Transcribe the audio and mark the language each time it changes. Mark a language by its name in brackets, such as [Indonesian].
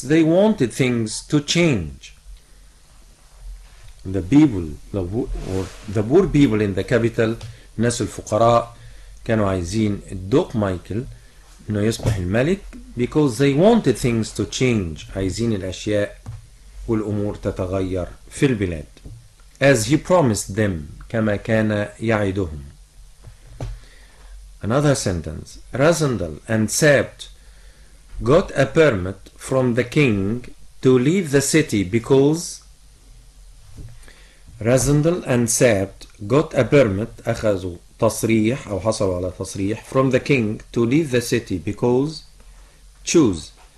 [English] They wanted things to change. The people, the poor people in the capital, [Arabic] الناس الفقراء كانوا عايزين الدوق مايكل انه يصبح الملك [English] because they wanted things to change. [Arabic] عايزين الاشياء والامور تتغير في البلاد. [English] As he promised them, [Arabic] كما كان يعدهم. [English] Another sentence. Rasandal and Sabt got a permit from the king to leave the city because Rasandal and Sabt got a permit, [Arabic] أخذوا تصريح أو حصلوا على تصريح [English] from the king to leave the city because choose.